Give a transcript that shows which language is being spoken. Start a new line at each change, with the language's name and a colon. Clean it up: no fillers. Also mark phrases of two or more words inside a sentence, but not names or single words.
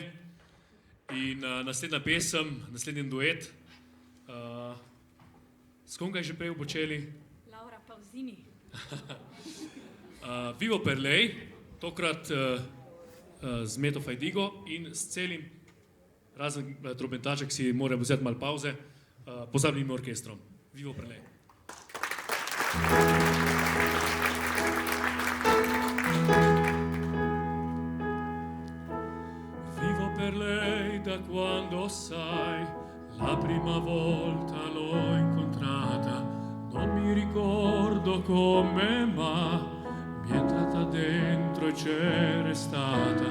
Slovenian: In naslednja pesem, naslednji duet, s kom ga je že prej obočeli? Laura Pausini. Vivo per lei, tokrat z Meto Fajdigo in s celim, razen trobentaček si mora vzeti malo pauze, pozabnim orkestrom.
Italian: Vivo per lei. Vivo per lei da quando sai, la prima volta l'ho incontrata, non mi ricordo come ma mi è entrata dentro e c'è restata.